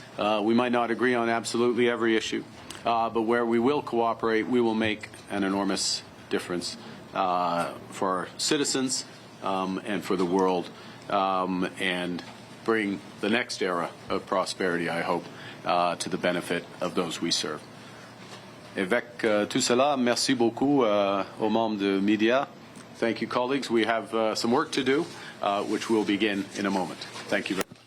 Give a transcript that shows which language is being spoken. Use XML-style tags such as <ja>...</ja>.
<en>We might not agree on absolutely every issue, but where we will cooperate, we will make an enormous difference for our citizens and for the world and bring the next era of prosperity, I hope, to the benefit of those we serve.</en> <fr>Avec tout cela, merci beaucoup aux membres de media.</fr> <en>Thank you, colleagues. We have some work to do, which will begin in a moment. Thank you very much.</en>